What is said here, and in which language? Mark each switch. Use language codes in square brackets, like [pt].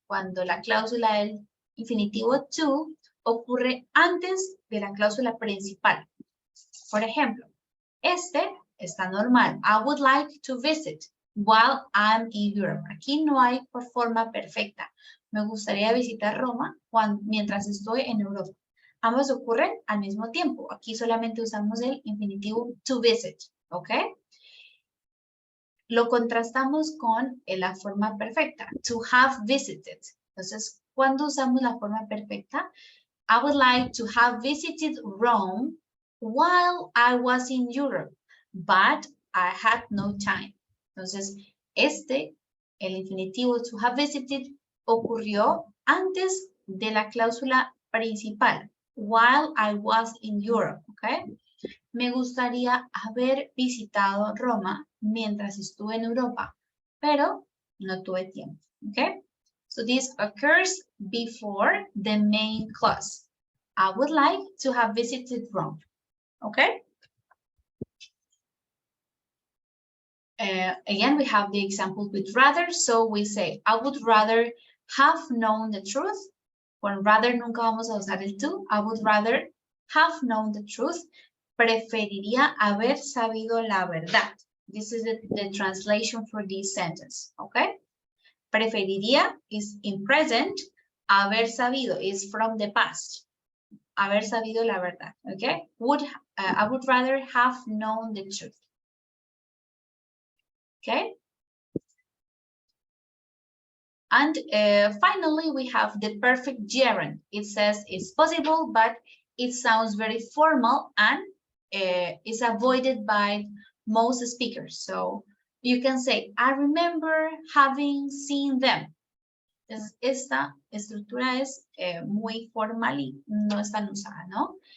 [es] cuando la cláusula del infinitivo to ocurre antes de la cláusula principal. Por ejemplo, este está normal. [en] I would like to visit while I'm in Europe. [es] Aquí no hay por forma perfecta. Me gustaría visitar Roma mientras estoy en Europa. Ambos ocurren al mismo tiempo. Aquí solamente usamos el infinitivo to visit, ¿ok? Lo contrastamos con la forma perfecta, to have visited. Entonces, cuando usamos la forma perfecta, [en] I would like to have visited Rome while I was in Europe, but I had no time. [es] Entonces, el infinitivo to have visited, ocurrió antes de la cláusula principal, [en] while I was in Europe, [es] ¿ok? Me gustaría haber visitado Roma mientras estuve en Europa, pero no tuve tiempo, ¿ok? [en] So this occurs before the main clause. I would like to have visited Rome, okay? Again, we have the example with rather, so we say, I would rather have known the truth. [es] Con rather nunca vamos a usar el to. [en] I would rather have known the truth. [es] Preferiría haber sabido la verdad. [en] This is the translation for this sentence, okay? Preferiría is in present. Haber sabido is from the past. [es] Haber sabido la verdad, [en] okay? I would rather have known the truth. Okay? And finally, we have the perfect gerund. It says it's possible, but it sounds very formal and is avoided by most speakers. So you can say, I remember having seen them. [es] Esta estructura es muy formal y no es tan usada, ¿no?